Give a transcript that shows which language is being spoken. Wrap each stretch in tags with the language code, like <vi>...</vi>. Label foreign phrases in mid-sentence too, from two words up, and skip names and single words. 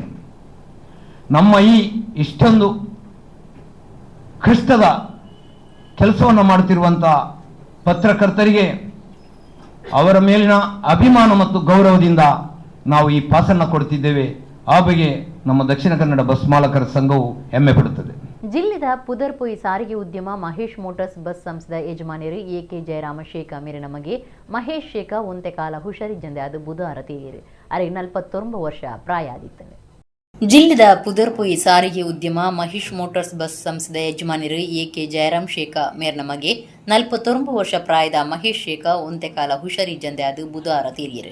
<kn>ನಮ್ಮ ಈ ಇಷ್ಟೊಂದು ಕಷ್ಟದ ಕೆಲಸವನ್ನು ಮಾಡುತ್ತಿರುವಂಥ ಪತ್ರಕರ್ತರಿಗೆ ಅವರ ಮೇಲಿನ ಅಭಿಮಾನ ಮತ್ತು ಗೌರವದಿಂದ ನಾವು ಈ ಪಾಸನ್ನು ಕೊಡ್ತಿದ್ದೇವೆ. ಆ ಬಗ್ಗೆ ನಮ್ಮ ದಕ್ಷಿಣ ಕನ್ನಡ ಬಸ್ ಮಾಲಕರ ಸಂಘವು ಹೆಮ್ಮೆ ಪಡುತ್ತದೆ.</kn> <tcy>ಜಿಲ್ಲೆದ ಪುದರ್ಪೊಯಿ ಸಾರಿಗೆ ಉದ್ಯಮ ಮಹೇಶ್ ಮೋಟಾರ್ಸ್ ಬಸ್ ಸಂಸ್ಥೆದ ಯಜಮಾನಿರು ಎಕೆ ಜಯರಾಮ ಶೇಖ ಮೇರೆ ನಮಗೆ ಮಹೇಶ್ ಶೇಖ ಒಂತೆ ಕಾಲ ಹುಷಾರಿದ್ದಂದೆ ಅದು ಬುಧವಾರ ತೀರಿರು. ಅರೆ 49 ವರ್ಷ ಪ್ರಾಯ ಆದಿತ್ತವೆ. ಜಿಲ್ಲೆದ ಪುದರ್ಪೊಯಿ ಸಾರಿಗೆ ಉದ್ಯಮ ಮಹೇಶ್ ಮೋಟಾರ್ಸ್ ಬಸ್ ಸಂಸ್ಥೆಯ ಯಜಮಾನರು ಎಕೆ ಜಯರಾಮ್ ಶೇಖ ಮೇರ್ನ ಮಗೆ 49 ವರ್ಷ ಪ್ರಾಯದ ಮಹೇಶ್ ಶೇಖ ಒಂತೆಕಾಲ ಹುಷಾರಿಜ್ಜಂದೆ ಅದು ಬುಧವಾರ ತೀರಿಯರು.</tcy>